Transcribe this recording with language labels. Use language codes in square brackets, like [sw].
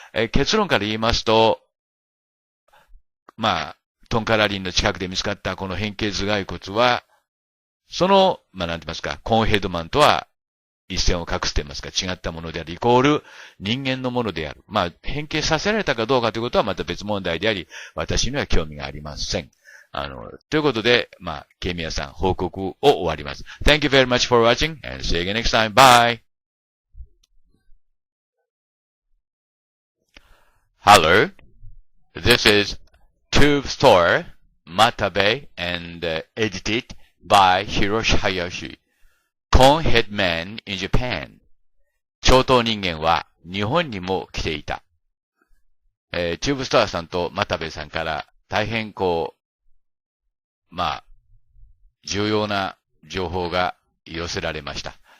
[ja] 結論から言いますと、トンカラリンの近くで見つかったこの変形頭蓋骨は、その、なんて言いますか、コーンヘッドマンとは一線を画すと言いますか、違ったものである、イコール人間のものである。変形させられたかどうかということはまた別問題であり、私には興味がありません。ということで、ケイミヤさん、報告を終わります。 [en] Thank you very much for watching and see you again next time. Bye! Hello. This is Tube Store, Matabe, and edited by Hiroshi Hayashi. Conehead Man in Japan. [ja] 長頭人間は日本にも来ていた。チューブスターさんと又部さんから大変重要な情報が寄せられました。